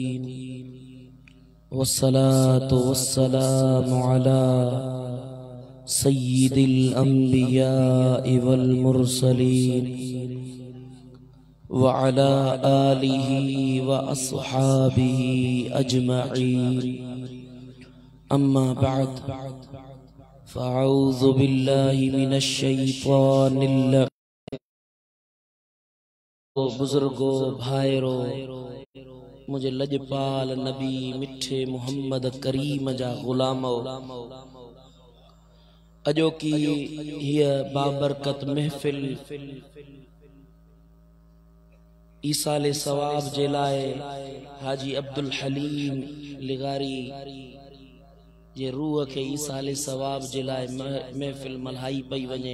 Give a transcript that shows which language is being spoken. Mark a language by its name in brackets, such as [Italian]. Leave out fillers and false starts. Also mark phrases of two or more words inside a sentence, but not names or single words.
[Arabic] والصلاة والسلام على سيد الأنبياء والمرسلين وعلى آله وأصحابه أجمعين. أما بعد فأعوذ بالله من الشيطان الرجيم. [Sindhi] बुजुर्गो भाइरो, मुझे लजपाल नबी मिठे मुहम्मद करीम जा गुलामो, अजो की हिय बाबरकत महफिल ईसाले सवाब जे लाए हाजी अब्दुल हलीम लिगारी जे रूह के ईसाले सवाब जे लाए महफिल मल्हाई पई वने।